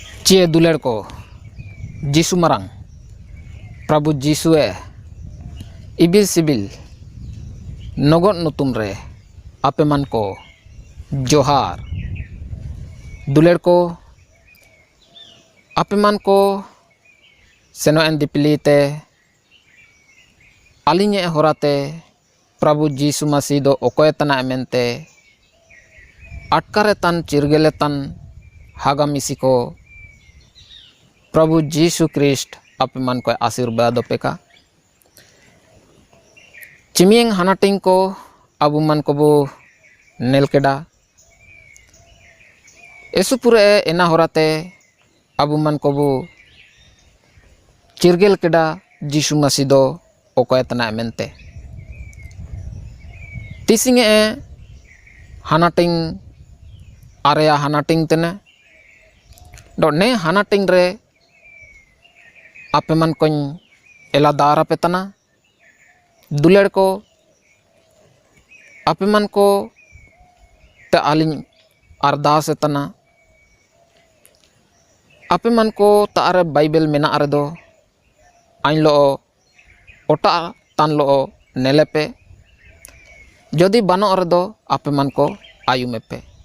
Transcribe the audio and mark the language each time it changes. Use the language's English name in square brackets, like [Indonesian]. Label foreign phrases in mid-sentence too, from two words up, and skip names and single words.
[Santali] चे दुलेर को जीसु मरांग प्रभु जीसुए इबिल सिबिल नगद नुतुम रे आपे मन को जोहार दुलेर को आपे मन को सेनो एन दिपलीते अलिंगे होराते प्रभु जीसु मसीह दो ओकोय तना मेनते अटकारे तन चिरगेले तन हागा मिसी को प्रभु जीसु क्रिस्ट आपे मन को आशीर्वाद पेका चिमियंग हानाटिंग को अबु मन को बो नेलकेडा एसुपुरे एना होराते अबु मन को बो चिरगेल केडा जीसु मसीह दो ओकोय तना मेनते तिसिंगे हानाटिंग आरेया हानाटिंग तेने दो ने हानाटिंग रे आपे मन कोñ एला दारा पे तना दुलेर को आपे मन को ते आलिंग अरदास तना आपे मन को तारे बाइबल मेना अरे दो आइन लो ओटा तान लो नेले पे जदि बानो अरे दो आपे मन को आयु में पे